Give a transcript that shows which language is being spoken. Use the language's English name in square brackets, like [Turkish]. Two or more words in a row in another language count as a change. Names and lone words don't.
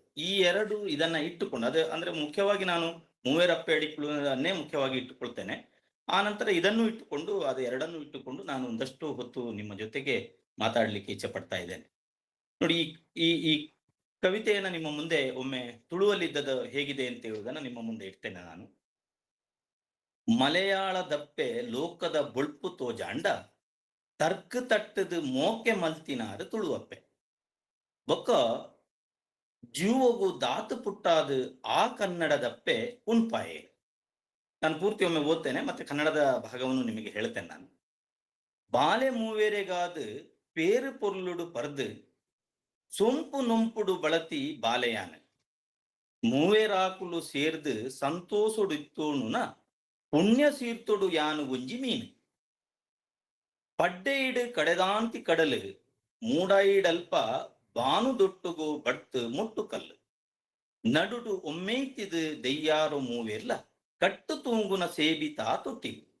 [Kannada] ಈ ಎರಡು ಇದನ್ನ ಇಟ್ಟುಕೊಂಡು, ಅದೇ ಅಂದ್ರೆ ಮುಖ್ಯವಾಗಿ ನಾನು ಮೂವೇರಪ್ಪೆ ಅಡಿಕುಳನ್ನೇ ಮುಖ್ಯವಾಗಿ ಇಟ್ಟುಕೊಳ್ತೇನೆ. ಆ ನಂತರ ಇದನ್ನು ಇಟ್ಟುಕೊಂಡು, ಅದು ಎರಡನ್ನು ಇಟ್ಟುಕೊಂಡು ನಾನು ಒಂದಷ್ಟು ಹೊತ್ತು ನಿಮ್ಮ ಜೊತೆಗೆ ಮಾತಾಡ್ಲಿಕ್ಕೆ ಇಚ್ಛೆ ಪಡ್ತಾ ಇದ್ದೇನೆ. ನೋಡಿ, ಈ ಈ ಕವಿತೆಯನ್ನ ನಿಮ್ಮ ಮುಂದೆ ಒಮ್ಮೆ ತುಳುವಲ್ಲಿದ್ದದ ಹೇಗಿದೆ ಅಂತ ಹೇಳುವುದನ್ನ ನಿಮ್ಮ ಮುಂದೆ ಇಡ್ತೇನೆ ನಾನು. [Tulu] ಮಲಯಾಳ ದಪ್ಪೆ ಲೋಕದ ಬೊಳ್ಪು ತೋಜಾಂಡ ತರ್ಕ ತಟ್ಟದ ಮೋಕೆ ಮಲ್ತಿನಾರು ತುಳುವಪ್ಪೆ ಬೊಕ್ಕ ಜೀವಗು ದಾತು ಪುಟ್ಟಾದ ಆ ಕನ್ನಡದಪ್ಪೆ ಉಣ್ಪಾಯೆ. [Kannada] ನಾನು ಪೂರ್ತಿ ಒಮ್ಮೆ ಓದ್ತೇನೆ, ಮತ್ತೆ ಕನ್ನಡದ ಭಾಗವನ್ನು ನಿಮಗೆ ಹೇಳ್ತೇನೆ ನಾನು. [Tulu] ಬಾಲೆ ಮೂವೇರೆಗಾದ ಪೇರು ಪೊರ್ಲುಡು ಪರ್ದು ಸೊಂಪು ನೊಂಪುಡು ಬಳತಿ ಬಾಲೆಯಾನ ಮೂವೇರಾಕುಲು ಸೇರ್ದು ಸಂತೋಷುಡಿತ್ತೋಣುನ ಪುಣ್ಯ ಸೀರ್ತೊಡು ಯಾನು ಒಂಜಿ ಮೀನು ಪಡ್ಡೆಯಿಡು ಕಡೆದಾಂತಿ ಕಡಲು ಮೂಡಾಯಿಡಲ್ಪ ಬಾನು ದೊಟ್ಟುಗು ಬಡ್ತು ಮುಟ್ಟು ಕಲ್ಲು ನಡುಡು ಒಮ್ಮೆಯ್ತಿದು ದೆಯ್ಯಾರು ಮೂವೆರ್ಲ ಕಟ್ಟು ತೂಂಗುನ ಸೇಬಿತಾ ತೊಟ್ಟಿಲು